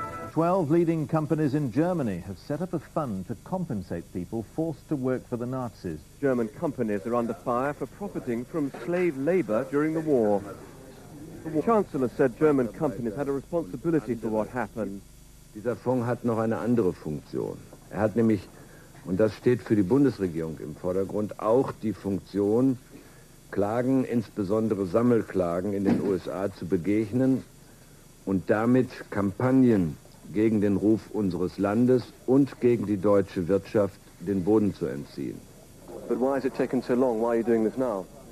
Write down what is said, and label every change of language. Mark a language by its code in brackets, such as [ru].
[en] Twelve leading companies in Germany have set up a fund to compensate people forced to work for the Nazis. German companies are under fire for profiting from slave labor during the war. The Chancellor said German companies had a responsibility for what happened. [de] Dieser Fonds hat noch eine andere Funktion. Er hat nämlich, und das steht für die Bundesregierung im Vordergrund, auch die Funktion, Klagen, insbesondere Sammelklagen in den USA zu begegnen und damit Kampagnen gegen den Ruf unseres Landes und gegen die deutsche Wirtschaft den Boden zu entziehen. [en] But why has it taken so long? Why are you doing this now?